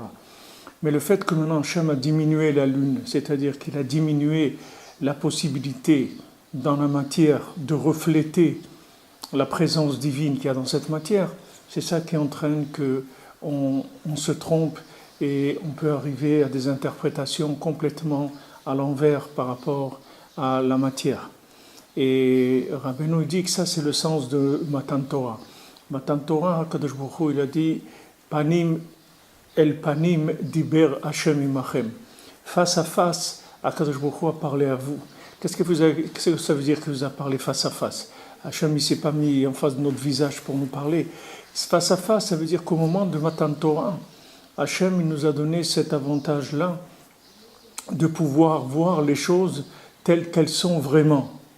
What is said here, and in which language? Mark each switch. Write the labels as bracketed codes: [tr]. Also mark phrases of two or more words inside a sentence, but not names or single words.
[fr] Mais le fait que maintenant Hachem a diminué la lune, c'est-à-dire qu'il a diminué la possibilité dans la matière de refléter la présence divine qu'il y a dans cette matière, c'est ça qui entraîne qu'on se trompe et on peut arriver à des interprétations complètement à l'envers par rapport à la matière. Et Rabbeinu dit que ça c'est le sens de [he] מתן תורה. מתן תורה, קדוש ברוך הוא, [fr] il a dit [he] פנים אל פנים דיבר השם עמכם. [fr] Face à face, [he] קדוש ברוך הוא [fr] a parlé à vous. Qu'est-ce que ça veut dire qu'il vous a parlé face à face? Hashem ne s'est pas mis en face de notre visage pour nous parler. Face à face, ça veut dire qu'au moment de [he] מתן תורה, [fr] Hashem il nous a donné cet avantage-là de pouvoir voir les choses telles qu'elles sont vraiment.